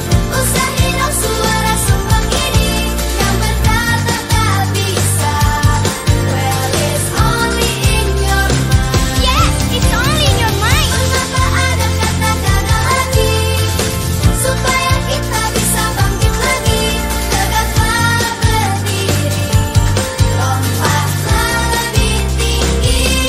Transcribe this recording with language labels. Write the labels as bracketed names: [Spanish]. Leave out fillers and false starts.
[Indonesian] Usahin suara sumbang ini yang berkata tak bisa. [English] Well, it's only in your mind. Yes, it's only in your mind. [Indonesian] Mengapa ada kata gagal lagi? Supaya kita bisa bangkit lagi. Tegaklah berdiri, lompatlah lebih tinggi.